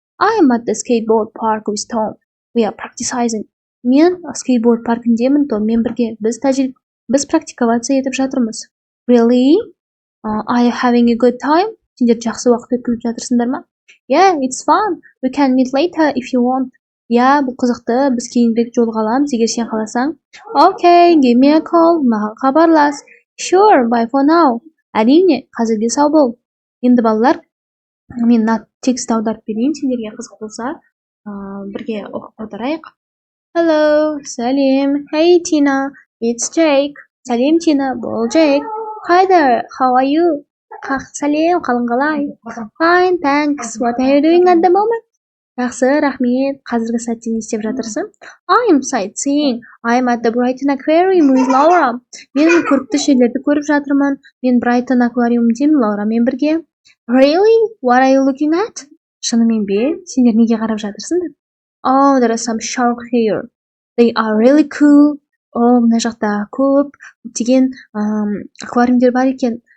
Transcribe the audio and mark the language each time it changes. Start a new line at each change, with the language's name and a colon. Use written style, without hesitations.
English: I am at the skateboard park with Tom. We are practicing.
Kazakh: Мен скейтборд паркіндемін, Томмен бірге. Біз практиковаться етіп жатырмыз.
English: Really? Are you having a good time?
Kazakh: Сендер жақсы уақыт өткізіп жатырсыңдар ма?
English: Yeah, it's fun. We can meet later if you want.
Kazakh: Yeah, бұл қызықты. Біз кейінірек жолыға аламыз, егер сен қаласаң.
English: Okay, give me a call.
Kazakh: Маған хабарлас.
English: Sure, bye for now.
Kazakh: Әрине, қазірге сау бол. Енді балалар, мен текст аударып берейін, сендерге қызық болса, бірге оқып аударайық.
English: Hello, сәлем. Hey Tina, it's Jake.
Kazakh: Сәлем Tina, бұл Jake.
English: Hi there, how are you?
Kazakh: Сәлем, қалың қалай?
English: Fine, thanks. What are you doing at the moment?
Kazakh: Жақсы, рахмет. Қазіргі сәтте не істеп жатырсың?
English: I am sightseeing. I am at the Brighton aquarium with Laura.
Kazakh: Мен көрікті жерлерді көріп жатырмын. Мен Brighton аквариумдемін Лаурамен бірге.
English: Really? What are you looking at?
Kazakh: Шынымен бе? Сендер неге қарап жатырсыңдар?
English: Oh, there are some sharks here. They are really cool.
Kazakh: Мына жақта көптеген аквариумдер бар екен.